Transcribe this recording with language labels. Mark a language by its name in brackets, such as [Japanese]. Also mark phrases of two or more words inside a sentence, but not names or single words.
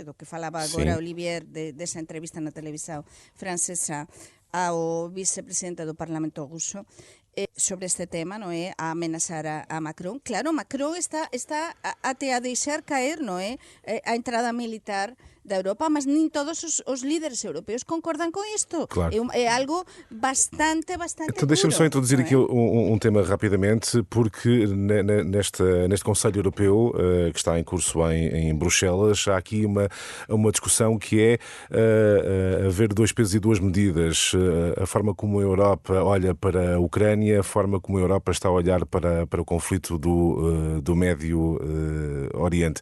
[Galician] Do que falaba agora Olivier desa entrevista na televisión francesa ao vicepresidente do Parlamento ruso, sobre este tema, non é? A amenazar a Macron. Claro, Macron está até a deixar caer, non é? A entrada militar da Europa, mas nin todos os líderes europeus concordan con isto. Claro. É algo bastante [Portuguese] Então deixa-me só introduzir aqui um tema rapidamente, porque neste Conselho Europeu, que está em curso em Bruxelas, há aqui uma discussão que é haver 2 pesos e 2 medidas. A forma como a Europa olha para a Ucrânia, a forma como a Europa está a olhar para o conflito do Médio Oriente.